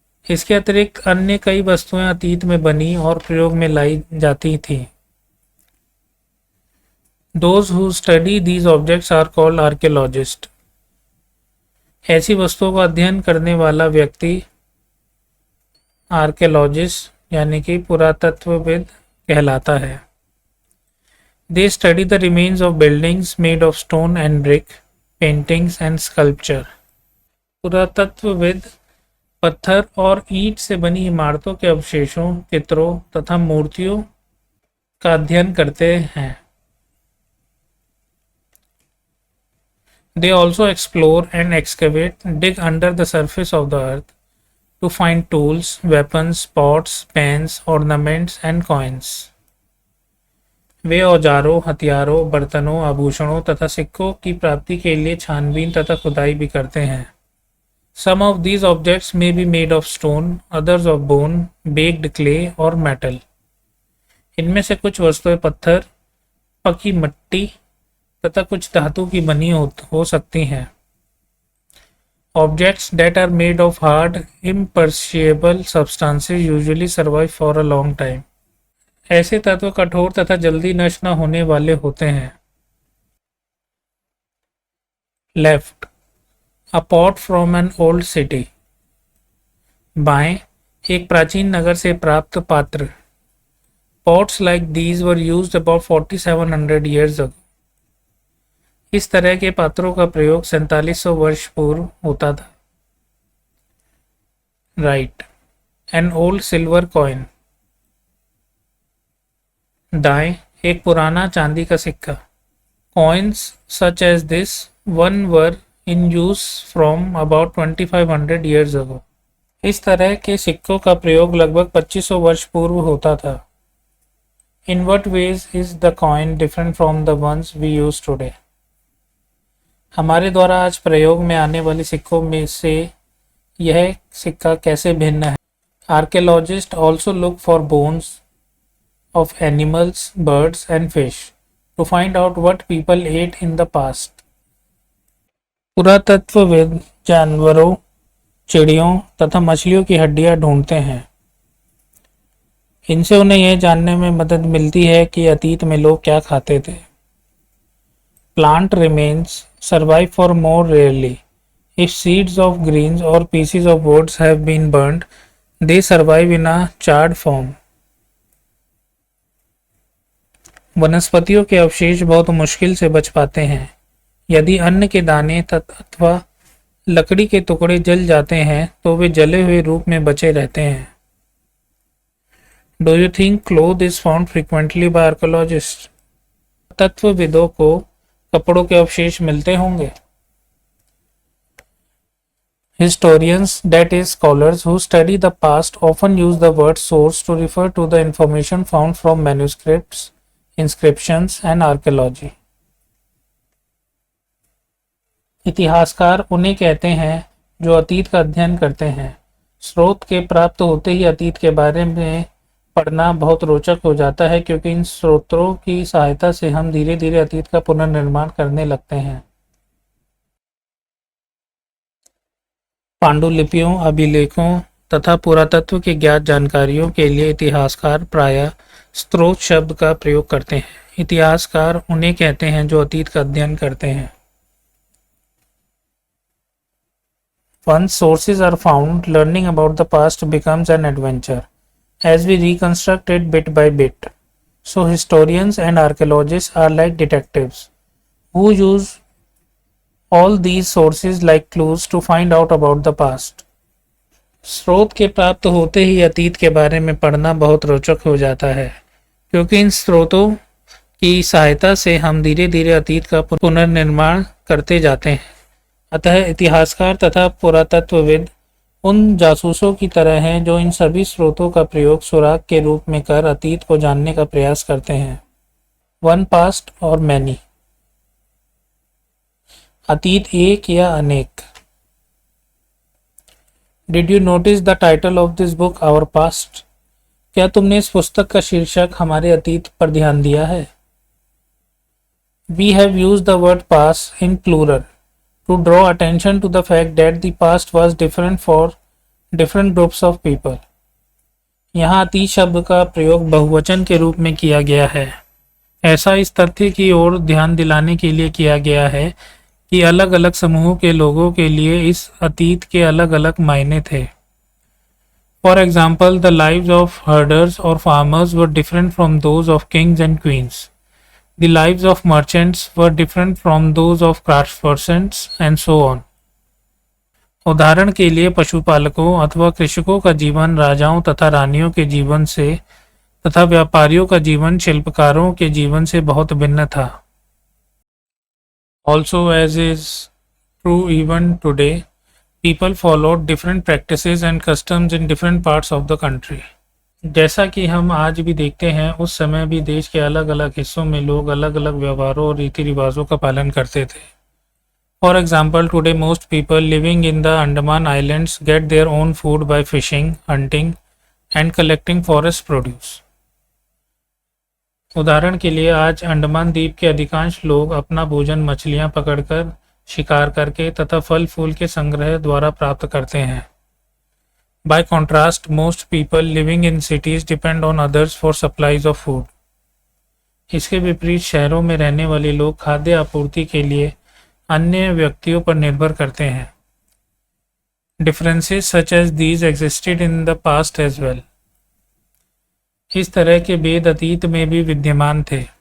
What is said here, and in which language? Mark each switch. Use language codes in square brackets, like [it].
[hi] इसके अतिरिक्त अन्य कई वस्तुएं अतीत में बनी और प्रयोग में लाई जाती थी। [en] Those who study these objects are called archaeologists. [hi] ऐसी वस्तुओं का अध्ययन करने वाला व्यक्ति आर्कियोलॉजिस्ट यानी कि पुरातत्वविद कहलाता है। [en] They study the remains of buildings made of stone and brick, paintings and sculpture. [hi] पुरातत्वविद पत्थर और ईंट से बनी इमारतों के अवशेषों, चित्रों तथा मूर्तियों का अध्ययन करते हैं। [en] They also explore and excavate, dig under the surface of the earth to find tools, weapons, pots, pans, ornaments and coins. [hi] वे औजारों, हथियारों, बर्तनों, आभूषणों तथा सिक्कों की प्राप्ति के लिए छानबीन तथा खुदाई भी करते हैं। [en] Some of these objects may be made of stone, others of bone, baked clay or metal. [hi] इनमें से कुछ वस्तुएं पत्थर, पकी मिट्टी तथा कुछ धातु की बनी हो सकती हैं। [en] Objects that are made of hard, imperishable substances usually survive for a long time. [hi] ऐसे तत्व कठोर तथा जल्दी नष्ट न होने वाले होते हैं। [en] Left, a pot from an old city. [hi] बाएं, एक प्राचीन नगर से प्राप्त पात्र। [en] Pots like these were used about 4700 years ago. [hi] इस तरह के पात्रों का प्रयोग 4700 वर्ष पूर्व होता था। [en] Right, an old silver coin. [hi] दाएं, एक पुराना चांदी का सिक्का। [en] Coins such as this one were in use from about 2500 years ago. [hi] इस तरह के सिक्कों का प्रयोग लगभग 2500 वर्ष पूर्व होता था। [en] In what ways is the coin different from the ones we use today? [hi] हमारे द्वारा आज प्रयोग में आने वाले सिक्कों में से यह सिक्का कैसे भिन्न है? [en] Archaeologists also look for bones of animals, birds and fish to find out what people ate in the past. [hi] पुरातत्वविद जानवरों, चिड़ियों तथा मछलियों की हड्डियां ढूंढते हैं। इनसे उन्हें यह जानने में मदद मिलती है कि अतीत में लोग क्या खाते थे। [en] Plant remains survive for more rarely. If seeds of greens or pieces of woods have been burned, they survive in a charred form. [hi] वनस्पतियों के अवशेष बहुत मुश्किल से बच पाते हैं। यदि अन्न के दाने अथवा लकड़ी के टुकड़े जल जाते हैं तो वे जले हुए रूप में बचे रहते हैं। [en] Do you think cloth is found frequently by archaeologists? [hi] तत्वविदों को कपड़ों के अवशेष मिलते होंगे। [en] Historians, that is, scholars who study the past, often use the word source to refer to the information found from manuscripts, inscriptions, and archaeology. [hi] इतिहासकार उन्हें कहते हैं जो अतीत का अध्ययन करते हैं। स्रोत के प्राप्त होते ही अतीत के बारे में पढ़ना बहुत रोचक हो जाता है, क्योंकि इन स्रोतों की सहायता से हम धीरे धीरे अतीत का पुनर्निर्माण करने लगते हैं। पांडुलिपियों, अभिलेखों तथा पुरातत्व की ज्ञात जानकारियों के लिए इतिहासकार प्रायः स्रोत शब्द का प्रयोग करते हैं। इतिहासकार उन्हें कहते हैं जो अतीत का अध्ययन करते हैं। [en] Once sources are found, learning about the past becomes an adventure, as we reconstruct it bit by bit. So historians and archaeologists are like detectives, who use all these sources like clues to find out about the past. [hi] स्रोत के प्राप्त होते ही अतीत के बारे में पढ़ना बहुत रोचक हो जाता है, क्योंकि इन स्रोतों की सहायता से हम धीरे धीरे अतीत का पुनर्निर्माण करते जाते हैं। अतः इतिहासकार तथा पुरातत्वविद उन जासूसों की तरह हैं जो इन सभी स्रोतों का प्रयोग सुराग के रूप में कर अतीत को जानने का प्रयास करते हैं। [en] One past or many. [hi] अतीत एक या अनेक। [en] Did you notice the title of this book our past? [hi] क्या तुमने इस पुस्तक का शीर्षक हमारे अतीत पर ध्यान दिया है? [en] We have used the word past in plural to draw attention to the fact that the past was different for different groups of people. [hi] यहाँ अतीत शब्द का प्रयोग बहुवचन के रूप में किया गया है। ऐसा इस तथ्य की ओर ध्यान दिलाने के लिए किया गया है कि अलग अलग समूहों के लोगों के लिए इस अतीत के अलग अलग मायने थे। [en] For example, the lives of herders or farmers were different from those of kings and queens. The lives of merchants were different from those of craftspersons and so on. [hi] उदाहरण के लिए पशुपालकों अथवा कृषकों का जीवन राजाओं तथा रानियों के जीवन से तथा व्यापारियों का जीवन शिल्पकारों के जीवन से बहुत भिन्न था। [en] Also, as is true even today, people followed different practices and customs in different parts of the country. [hi] जैसा कि हम आज भी देखते हैं, उस समय भी देश के अलग अलग हिस्सों में लोग अलग अलग व्यवहारों और रीति रिवाजों का पालन करते थे। [en] For example, today most people living in the Andaman islands get their own food by fishing, hunting and collecting forest produce. [hi] उदाहरण के लिए आज अंडमान द्वीप के अधिकांश लोग अपना भोजन मछलियां पकड़कर, शिकार करके तथा फल फूल के संग्रह द्वारा प्राप्त करते हैं। [en] By contrast, most people living in cities depend on others for supplies of food. [hi] इसके विपरीत शहरों में रहने वाले लोग खाद्य आपूर्ति के लिए अन्य व्यक्तियों पर निर्भर करते हैं। [en] Differences such as these existed in the past as well. [hi] इस तरह के भेद अतीत में भी विद्यमान थे।